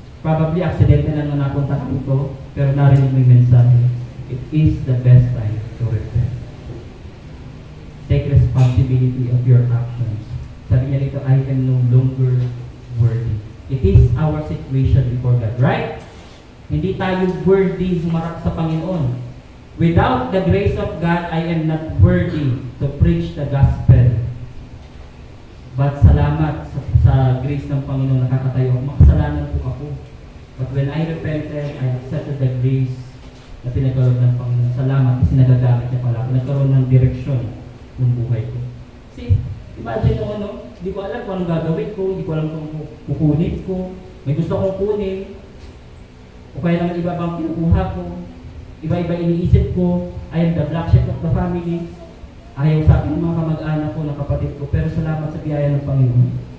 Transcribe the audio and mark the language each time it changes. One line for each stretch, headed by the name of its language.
Filipino: Probably accident na lang na napunta ka dito, pero narinig mo yung mensahe.
English: It is the best time to repent. Take responsibility of your actions. Sabi niya dito, I am no longer worthy. It is our situation before God, right?
Filipino: Hindi tayo worthy humarap sa Panginoon.
English: Without the grace of God, I am not worthy to preach the gospel.
Filipino: But salamat sa grace ng Panginoon, nakakatayo ako. Makasalanan po ako.
English: But when I repented, I accepted the grace na pinagkaloob ng Panginoon.
Filipino: Salamat kasi nagagamit niya pala. Nagkaroon ng direksyon ng buhay ko. See, imagine mo ano, hindi ko alam kung anong gagawin ko, hindi ko alam kung kukunin ko, may gusto kong kunin, o kaya naman iba bang kinukuha ko, iba-iba iniisip ko,
English: I am the black sheep of the family,
Filipino: ayaw sa akin ng mga kamag-anak ko, ng kapatid ko, pero salamat sa biyaya ng Panginoon.